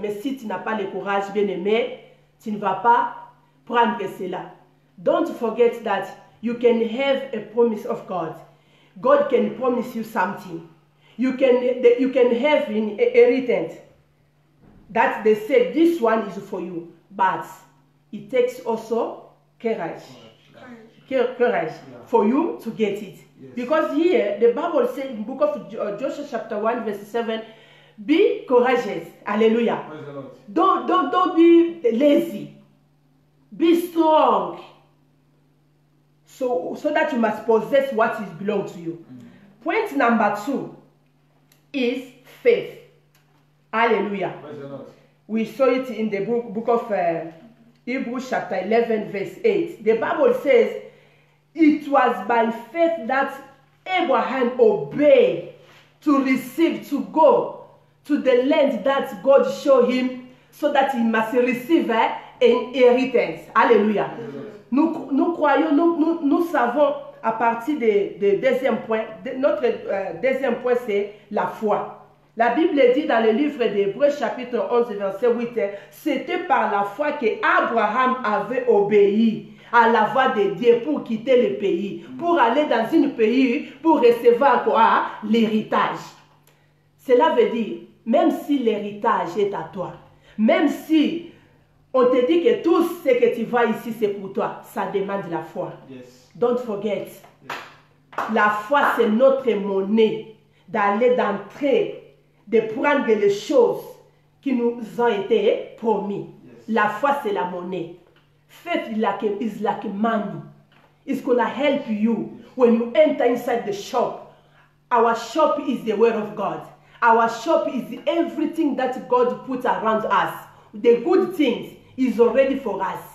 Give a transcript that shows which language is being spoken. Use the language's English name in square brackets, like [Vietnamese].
[French] Mais si tu n'as pas le courage, bien aimé, tu ne vas pas prendre cela. [English] Don't forget that you can have a promise of God. God can promise you something. You can have an inheritance that they say this one is for you, but it takes also courage. courage for you to get it. Yes. Because here, the Bible says in the book of Joshua chapter 1 verse 7, be courageous. Hallelujah. Praise the Lord. Don't be lazy. Be strong. So that you must possess what is belong to you. Point number 2 is faith. Hallelujah. Praise the Lord. We saw it in the book of Hebrews chapter 11 verse 8. The Bible says, it was by faith that Abraham obeyed to receive, to go to the land that God showed him so that he must receive an inheritance. [French] Alléluia. Nous croyons, nous savons à partir du deuxième point, notre deuxième point c'est la foi. La Bible dit dans le livre d'Hébreux chapitre 11 verset 8, c'était par la foi que Abraham avait obéi à la voix de Dieu pour quitter le pays, pour aller dans un pays, pour recevoir quoi? L'héritage. Cela veut dire, même si l'héritage est à toi, même si on te dit que tout ce que tu vois ici c'est pour toi, ça demande la foi. [English] Yes. Don't forget. Yes. [French] La foi c'est notre monnaie d'aller d'entrer, de prendre les choses qui nous ont été promises. [English] Yes. [French] La foi c'est la monnaie. [English] Faith is like money. It's gonna help you when you enter inside the shop. Our shop is the word of God. Our shop is everything that God put around us. The good things is already for us.